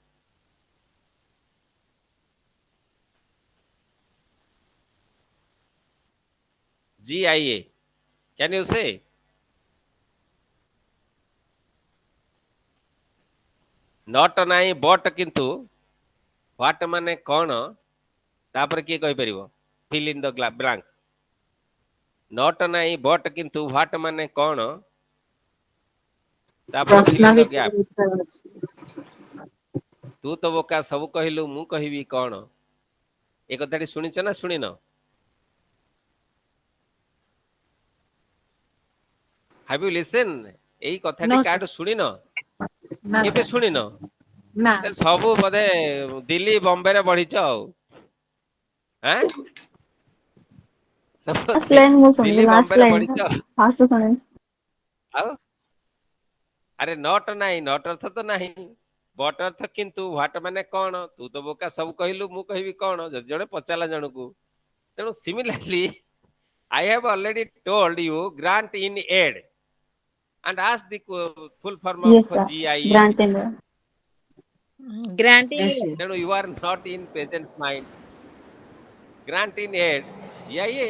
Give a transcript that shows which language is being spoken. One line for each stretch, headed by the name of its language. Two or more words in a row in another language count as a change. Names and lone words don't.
English: GIA. Can you say? Not
Odia: ନାହିଁ but କିନ୍ତୁ what ମାନେ କ'ଣ ତାପରେ କିଏ କହିପାରିବ?
English: Fill in the blank. Not ନାହିଁ but କିନ୍ତୁ what
Odia: ମାନେ କ'ଣ ତାପରେ
English: fill in the gap.
Odia: ତୁ ତ ବୋକା ସବୁ କହିଲୁ ମୁଁ କହିବି କ'ଣ? ଏ କଥାଟି ଶୁଣିଛ ନା ଶୁଣିନ?
English: Have you listened?
Odia: ଏଇ କଥାଟି କାହାଠୁ ଶୁଣିନ? କେବେ ଶୁଣିନ? ନା ସବୁ ବୋଧେ ଦିଲ୍ଲୀ ବମ୍ବେରେ ବଢିଛ ଆଉ
English: Last line
Odia: ମୁଁ ଶୁଣିଲି, ଦିଲ୍ଲୀ
English: last
Odia: ବମ୍ବେରେ
English: line
Odia: ବଢିଛ ଫାଷ୍ଟ ଶୁଣିଲି। ଆଉ ଆରେ ନଟ ନାହିଁ, ନଟ ଅର୍ଥ ତ ନାହିଁ, ବଟ ଅର୍ଥ କିନ୍ତୁ, ହ୍ୱାଟ ମାନେ କ'ଣ? ତୁ ତ ବୋକା ସବୁ କହିଲୁ ମୁଁ କହିବି କ'ଣ? ଯଦି ଜଣେ ପଚାରିଲା ଜଣକୁ, ତେଣୁ ସିମିଲାରଲି
English: I have already told you grant in aid and ask the full form of Yes sir, GIA. grant in aid. Granting.
Odia: ତେଣୁ
English: you are not in present mind. Grant in aid, GIA.